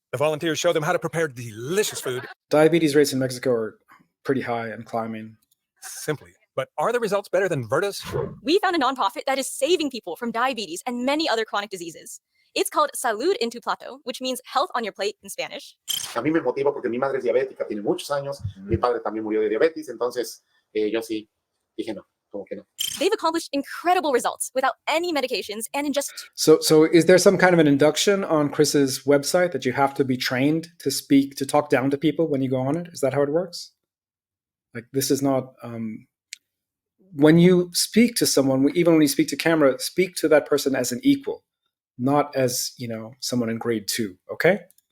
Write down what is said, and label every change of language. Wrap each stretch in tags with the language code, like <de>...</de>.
<en>The volunteers show them how to prepare delicious food. Diabetes rates in Mexico are pretty high and climbing. Simply. But are the results better than Virta's? We found a nonprofit that is saving people from diabetes and many other chronic diseases. It's called Salud in tu Plato, which means health on your plate in Spanish.</en> <es>A mí me motiva porque mi madre es diabética, tiene muchos años, mi padre también murió de diabetes, entonces yo sí dije no, como que no.</es> <en>They've accomplished incredible results without any medications and in just... So is there some kind of an induction on Chris's website that you have to be trained to speak, to talk down to people when you go on it? Is that how it works? Like, this is not... when you speak to someone, even when you speak to camera, speak to that person as an equal, not as, someone in grade 2, okay?</en>